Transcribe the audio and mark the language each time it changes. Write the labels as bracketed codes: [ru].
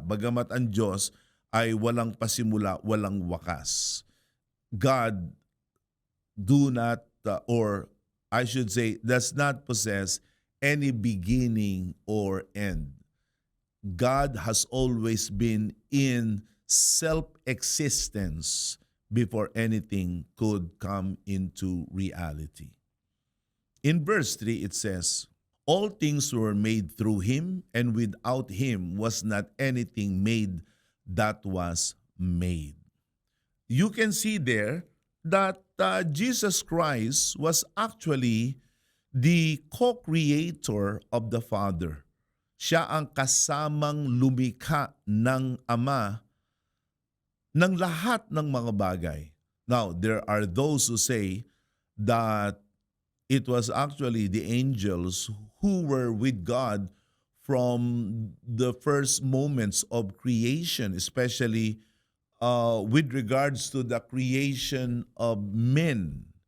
[tl] Bagamat ang Diyos ay walang pasimula, walang wakas. [en] God do not, or I should say, does not possess any beginning or end. God has always been in self-existence before anything could come into reality. In verse 3, it says, all things were made through Him, and without Him was not anything made that was made. You can see there that Jesus Christ was actually the co-creator of the Father. [tl] Siya ang kasamang lumikha ng Ama ng lahat ng mga bagay. [en] Now, there are those who say that it was actually the angels who were with God from the first moments of creation, especially with regards to the creation of men.